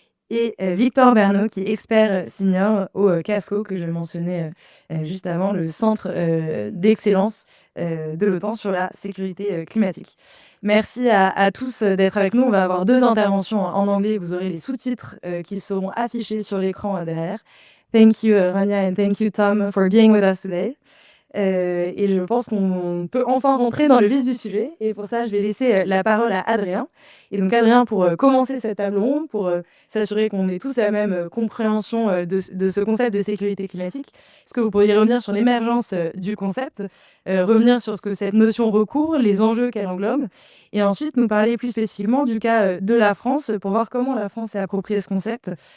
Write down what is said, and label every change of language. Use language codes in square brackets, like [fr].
[fr] Et Victor Bernot, qui est expert senior au CASCO, que je mentionnais juste avant, le centre d'excellence de l'OTAN sur la sécurité climatique. Merci à tous d'être avec nous. On va avoir 2 interventions en anglais. Vous aurez les sous-titres qui seront affichés sur l'écran derrière. [en] Thank you, Rania, and thank you, Tom, for being with us today. [fr] Et je pense qu'on peut enfin rentrer dans le vif du sujet. Et pour ça, je vais laisser la parole à Adrien. Et donc, Adrien, pour commencer cette table ronde, pour s'assurer qu'on ait tous la même compréhension de ce concept de sécurité climatique, est-ce que vous pourriez revenir sur l'émergence du concept, revenir sur ce que cette notion recouvre, les enjeux qu'elle englobe, et ensuite nous parler plus spécifiquement du cas de la France, pour voir comment la France s'est approprié ce concept.